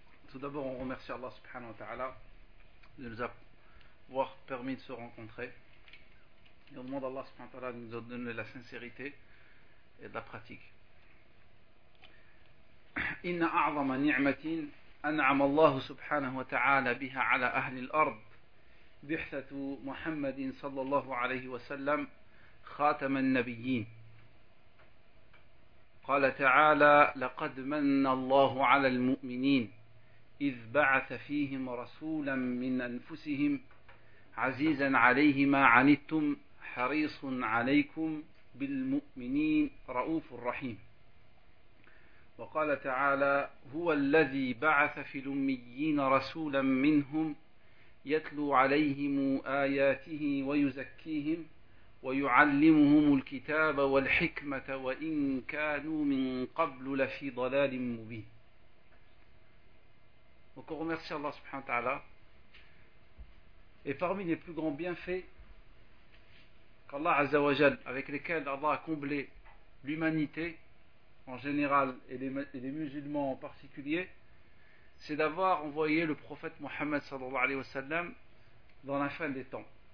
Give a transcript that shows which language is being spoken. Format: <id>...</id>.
<fr>Tout d'abord, on remercie Allah subhanahu wa ta'ala de nous avoir permis de se rencontrer. Et on demande à Allah subhanahu wa ta'ala de nous donner la sincérité et de la pratique.</fr> <ar>Inna a'zama ni'matin an'ama Allah subhanahu wa ta'ala biha ala ahli al-ard bi'hthatu Muhammadin sallallahu alayhi wa sallam khatama an-nabiyyin. Qala ta'ala laqad manna Allah ala al-mu'minin إذ بعث فيهم رسولا من أنفسهم عزيزا عليه ما عنتم حريص عليكم بالمؤمنين رؤوف رحيم وقال تعالى هو الذي بعث في الأميين رسولا منهم يتلو عليهم آياته ويزكيهم ويعلمهم الكتاب والحكمة وإن كانوا من قبل لفي ضلال مبين.</ar> <fr>Donc on remercie Allah subhanahu wa ta'ala. Et parmi les plus grands bienfaits qu'Allah azza wa jal, avec lesquels Allah a comblé l'humanité en général et les musulmans en particulier, c'est d'avoir envoyé le prophète Mohammed sallallahu alayhi wa sallam dans la fin des temps.</fr>